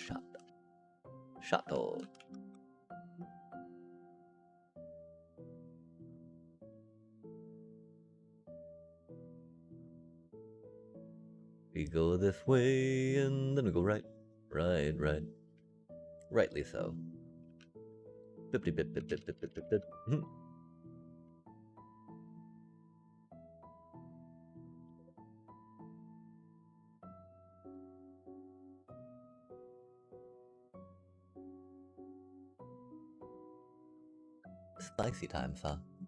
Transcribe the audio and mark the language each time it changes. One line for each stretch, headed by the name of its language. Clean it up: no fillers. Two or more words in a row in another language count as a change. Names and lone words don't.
English: Shato. We go this way, and then we go right. Right. Rightly so. Bippity bip bip bip bip bip bip bip. Spicy times, huh?